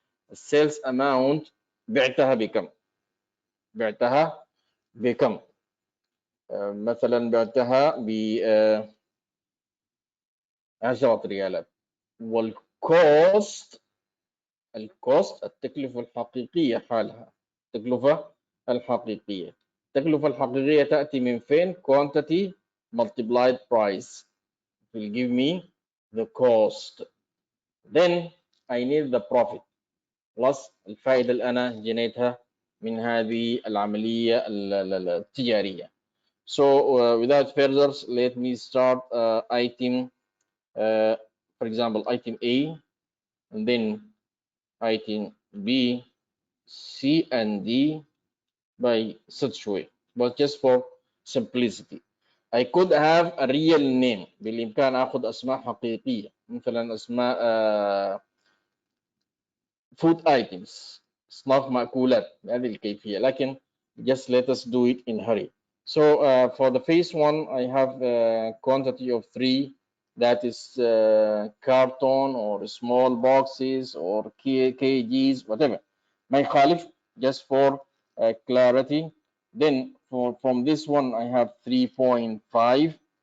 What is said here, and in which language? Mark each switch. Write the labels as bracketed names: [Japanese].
[Arabic] السيلز اماونت بعتها بكم؟ بعتها بكم؟ مثلا بعتها ب 10 ريالات. والكوست، الكوست التكلفة الحقيقية حالها، التكلفة الحقيقية. التكلفة الحقيقية تأتي من فين؟ [English] quantity multiplied price will give me the cost. Then I need the profit plus [Arabic] الفائدة اللي أنا جنيتها من هذه العملية التجارية. [English] So without further, let me start item, for example, item A, and then item B, C, and D by such way. But just for simplicity, I could have a real name. [Arabic] بالإمكان أخذ أسماء حقيقية، مثلا أسماء food items، أصناف مأكولات بهذه الكيفية. لكن [English] just let us do it in hurry. So for the first one, I have a quantity of 3, that is carton or small boxes or kgs, whatever. [Arabic] ما يخالف, [English] just for clarity. Then from this one, I have 3.5.